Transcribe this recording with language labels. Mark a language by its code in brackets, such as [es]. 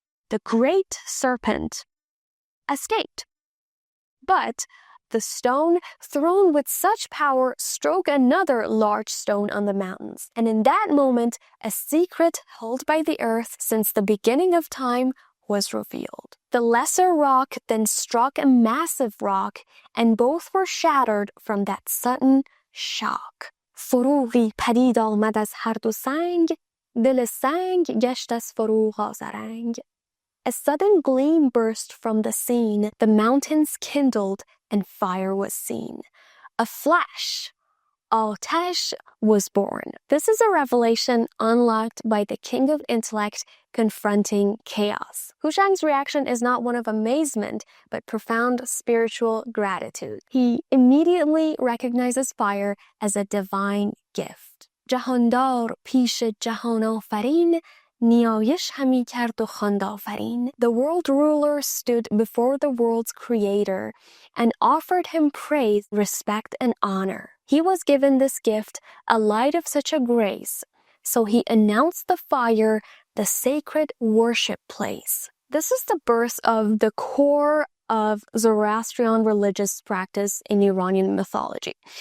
[en] The great serpent escaped. But the stone, thrown with such power, struck another large stone on the mountains. And in that moment, a secret held by the earth since the beginning of time was revealed. The lesser rock then struck a massive rock, and both were shattered from that sudden shock. [fa] فروغی پدید آمد از هر دو سنگ، دل سنگ گشت از فروغ آذرنگ. [en] A sudden gleam burst from the scene, the mountains kindled, and fire was seen. A flash, Al-Tash was born. This is a revelation unlocked by the king of intellect confronting chaos. Hushang's reaction is not one of amazement, but profound spiritual gratitude. He immediately recognizes fire as a divine gift. [fa] جهاندار پیش جهان آفرین نیایش همی کرد و خواند آفرین. [en] The world ruler stood before the world's creator and offered him praise, respect, and honor. He was given this gift, a light of such a grace. So he announced the fire, the sacred worship place. This is the birth of the core of Zoroastrian religious practice in Iranian mythology.